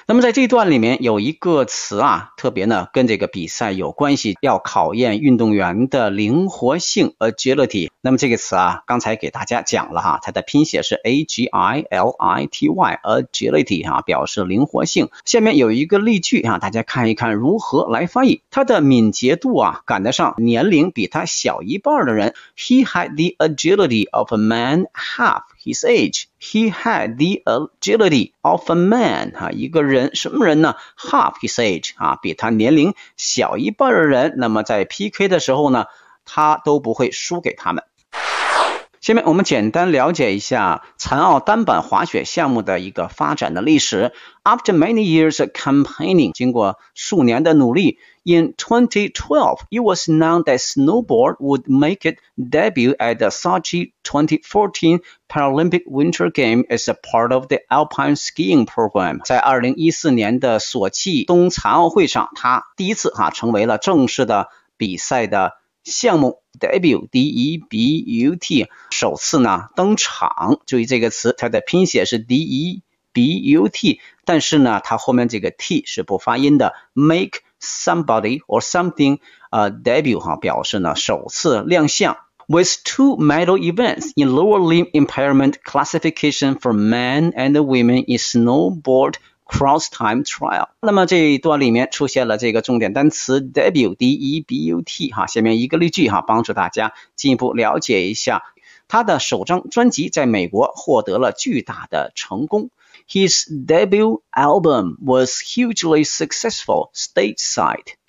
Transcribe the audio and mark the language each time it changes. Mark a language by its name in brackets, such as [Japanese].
[Chinese] 那么在这段里面有一个词啊，特别呢跟这个比赛有关系，要考验运动员的灵活性 agility。那么这个词啊，刚才给大家讲了哈，它的拼写是 agility， agility 啊，表示灵活性。下面有一个例句啊，大家看一看如何来翻译。他的敏捷度啊，赶得上年龄比他小一半的人。 [English] He had the agility of a man half his age。 He had the agility of a man， 啊， [Chinese] 一个人，什么人呢？ [English] Half his age， [Chinese] 啊，比他年龄小一半的人。那么在 PK 的时候呢，他都不会输给他们。下面我们简单了解一下残奥单板滑雪项目的一个发展的历史。 [English] After many years of campaigning， [Chinese] 经过数年的努力， [English] In 2012 it was known that snowboard would make its debut at the Sochi 2014 Paralympic Winter Game as a part of the Alpine Skiing Program。 [Chinese] 在2014年的索契冬残奥会上，它第一次哈成为了正式的比赛的项目。 debut 首次呢登场，注意这个词，它的拼写是 debut， 但是呢它后面这个 t 是不发音的。 [English] make somebody or something debut [Chinese] 哈，表示呢首次亮相。 [English] with two medal events in lower limb impairment classification for men and women in snowboard cross time trial。 [Chinese] 那么这一段里面出现了这个重点单词 debut 哈，下面一个例句哈，帮助大家进一步了解一下。他的首张专辑在美国获得了巨大的成功。 [English] His debut album was hugely successful stateside。